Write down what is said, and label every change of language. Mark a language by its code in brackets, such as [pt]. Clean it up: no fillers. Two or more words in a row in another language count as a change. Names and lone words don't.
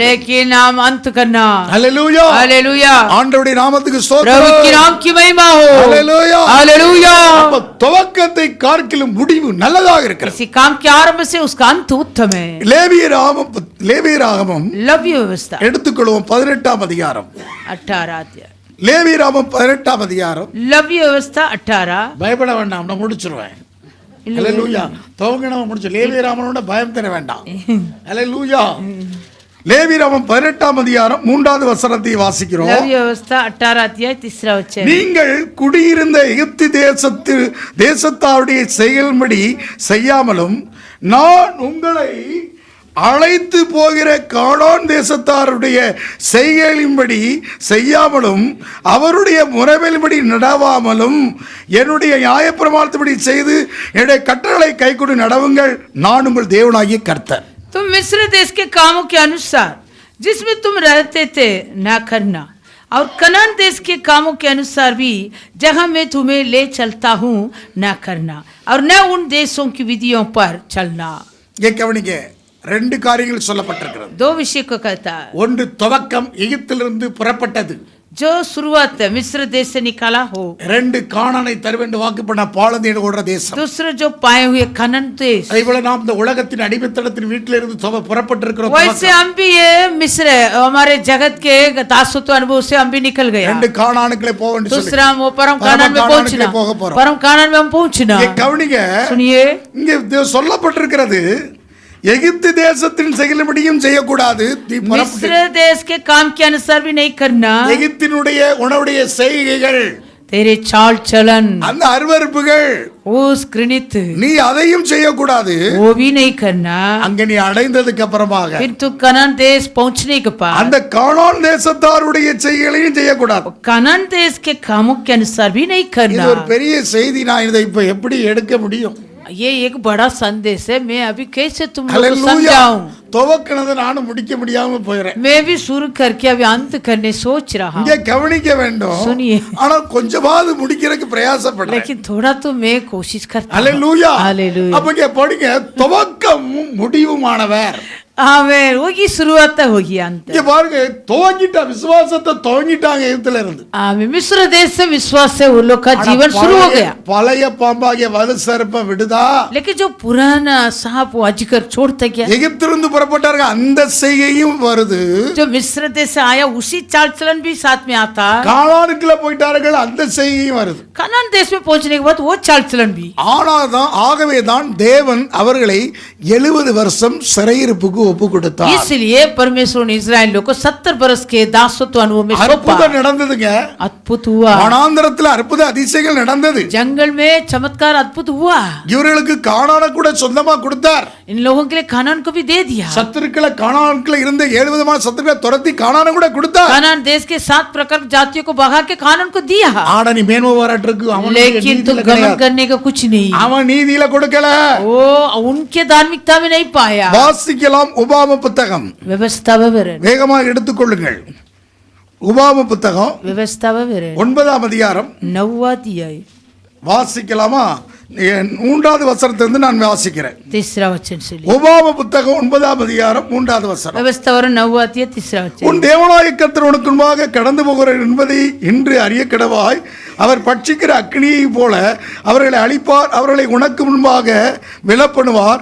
[hi] लेकिन हम अंत करना। [ta] ஹல்லேலூயா. [hi] हालेलुया, [ta] ஆண்டவருடைய நாமத்துக்கு [hi] प्रभु की [ta] ஸ்தோத்திரம். [hi] नाम की महिमा हो। [ta] ஹல்லேலூயா. [hi] हालेलुया। [ta] அப்ப துவக்கத்தை பார்க்கிலும் முடிவு நல்லதாக இருக்கிறது. [hi] किसी काम के आरंभ से उसका अंत उत्तम है। [ta] லேவியராகமம் [hi] लव्य व्यवस्था [ta] எடுத்துக்கொள்வோம். 18ஆம் அதிகாரம். [hi] 18 अध्याय, [ta] லேவியராகமம் 18ஆம் அதிகாரம். [hi] लव्य व्यवस्था 18। [ta] பயப்பட வேண்டாம், நான் முடிச்சிருவேன். ஹல்லேலூயா. துவங்கினவன் முடிச்சு. லேவியராகமனோட பயம் தர வேண்டாம். ஹல்லேலூயா. லேவியராகமம் 18ஆம் அதிகாரம் 3வது வசனத்தை வாசிக்கிறோம். [hi] लव्य व्यवस्था 18 अध्याय 3 वचन। [ta] நீங்கள் குடியிருந்த எகிப்து தேசத்தாருடைய செயல்படி செய்யாமலும் நான் உங்களை அழைத்து போகிற கானான் தேசத்தாருடைய செய்கைகளின்படி செய்யாமலும் அவருடைய முறைமையின்படி நடவாமலும் என்னுடைய நியாயப்பிரமாணத்தின்படி செய்து என்னுடைய கட்டளைகளை கைக்கொண்டு நடவுங்கள், நான் உங்கள் தேவனாகிய கர்த்தர். [hi] तुम मिस्र देश के कामों के अनुसार जिसमें तुम रहते थे ना करना, और कनान देश के कामों के अनुसार भी जहाँ मैं तुम्हें ले चलता हूँ ना करना, और न उन देशों की विधियों पर चलना. [ta] இங்கே கவனிங்க, ரெண்டு காரியங்கள் சொல்லப்பட்டிருக்கிறது. [hi] दो विषय को कहता है. [ta] ஒன்று துவக்கம், எகிப்திலிருந்து புறப்பட்டது. [hi] जो शुरुआत मिस्र देश से निकाला हो. [ta] ரெண்டு கானானை தருவேன் வாக்கு பண்ண பாலந்தீடு ஓடுற தேசம். [hi] दूसरा जो पाए हुए कनान देश. [ta] அதேபோல நாம் இந்த உலகத்தின் அடிமைத்தனத்தின் வீட்டில இருந்து புறப்பட்டிருக்கிறோம். [hi] वैसे हम भी ये मिस्र हमारे जगत के दासत्व अनुभव से हम भी निकल गए. [ta] ரெண்டு கானானுக்குள்ளே போக வேண்டும். [hi] दूसरा वो परम कानान में पहुंचना. परम कानान में हम पहुंचना. [ta] இங்கே கவனிங்க, [hi] सुनिए, [ta] இங்கே சொல்லப்பட்டிருக்கிறது எகிப்து தேசத்தின் செயல்படியும் செய்யக்கூடாது. [hi] मिस्र देश के काम के अनुसार भी नहीं करना. [ta] எகிப்தினுடைய உணவுடைய செய்கைகள், [hi] तेरे चाल चलन, [ta] அந்த அருவருப்புகள், [hi] उस घृणित, [ta] நீ அதையும் செய்யக்கூடாது. [hi] वो भी नहीं करना. [ta] அங்க நீ அடைந்ததுக்கு அப்புறமாக [hi] फिर तू कनान देश पहुंचने के बाद [ta] அந்த கானான் தேசத்தாருடைய செய்கைகளையும் செய்யக்கூடாது. [hi] कनान देश के कामों के अनुसार भी नहीं [ta] இது [hi] करना. [ta] ஒரு பெரிய செய்தி. நான் இதை இப்ப எப்படி எடுக்க முடியும்? [hi] ये एक बड़ा संदेश है. मैं अभी कैसे तुम लोग को [ta] ஹல்லேலூயா. [hi] समझाऊं? [ta] துவக்கினதை நானும் முடிக்க முடியாம போயிறேன். [hi] मैं भी शुरू करके अभी अंत करने सोच रहा हूँ. [ta] இங்க கவனிக்க வேண்டும். [hi] सुनिए, [ta] ஆனா கொஞ்சமாவது முடிக்கிறதுக்கு பிரயாசப்படுறேன். [hi] लेकिन थोड़ा तो मैं कोशिश करता हूँ. [ta] ஹல்லேலூயா. [hi] हालेलुया. [ta] அப்ப இங்க படிங்க, துவக்கமும் முடிவுமானவர். [hi] आमेन. होगी शुरुआत होगी अंत. [ta] இங்க பாருங்க, துவங்கிட்ட விசுவாசத்தை துவங்கிட்டாங்க எகிப்துல இருந்து. [hi] आमीन. मिस्र देश से विश्वास से उन लोग का जीवन शुरू हो गया. [ta] பழைய பாம்பாகிய வலு சர்ப்ப விடுதா. [hi] लेकिन जो पुराना सांप वो अजगर छोड़ता गया. [ta] எகிப்திலிருந்து புறப்பட்டார்கள், அந்த செய்கையும் வருது. [hi] जो मिस्र देश से आया उसी चाल चलन भी साथ में आता. [ta] கானானுக்குள்ள போயிட்டார்கள், அந்த செய்கையும் வருது. [hi] कनान देश में पहुंचने के बाद वो चाल चलन भी. [ta] ஆகவே தான் தேவன் அவர்களை 70 வருஷம் சிறையிருப்புக்கு ஒப்பு கொடுத்தார். [hi] इसलिए परमेश्वर ने इस्राएल लोग को 70 बरस के दासत्व अनुभव में सौंपा. [ta] அற்புதம் நடந்ததுங்க. [hi] अद्भुत हुआ. [ta] வனாந்தரத்தில் அற்புத அதிசயங்கள் நடந்தது. [hi] जंगल में चमत्कार अद्भुत हुआ. [ta] இவர்களுக்கு கானான கூட சொந்தமா கொடுத்தார். [hi] इन लोगों के लिए कानान को भी दे दिया. [ta] சத்துருக்களை கானானுக்குள்ள இருந்த 7 விதமான சத்துருக்களை துரத்தி கானான கூட கொடுத்தார். [hi] कानान देश के 7 प्रकार की जातियों को भगा के कानान को दिया. [ta] ஆனா நீ மேன்மை பாராட்டுறதுக்கு [hi] लेकिन तुम गमन करने का कुछ नहीं. [ta] அவன் நீதியில கொடுக்கல. [hi] वो उनके धार्मिकता में नहीं पाया. [ta] வாசிக்கலாம் உபாம புத்தகம். [hi] व्यवस्था विवरण. [ta] வேகமாக எடுத்துக்கொள்ளுங்கள். உபாம புத்தகம் [hi] व्यवस्था विवरण [ta] 9ஆம் அதிகாரம் [hi] 9वां अध्याय [ta] வாசிக்கலாமா? 3வது வசனத்திலிருந்து நான் வாசிக்கிறேன். [hi] 3रा वचन से ले. [ta] உபாம புத்தகம் 9ஆம் அதிகாரம் 3வது வசனம். [hi] व्यवस्था विवरण 9वां अध्याय 3रा वचन. [ta] உன் தேவனாய கர்த்தர் உனக்கு முன்பாக கடந்து போகிறார் என்பதை இன்று அறிய கடவாய். அவர் பட்சிக்கிற அக்னியை போல அவர்களை அழிப்பார், அவர்களை உனக்கு முன்பாக விலப்பண்ணுவார்.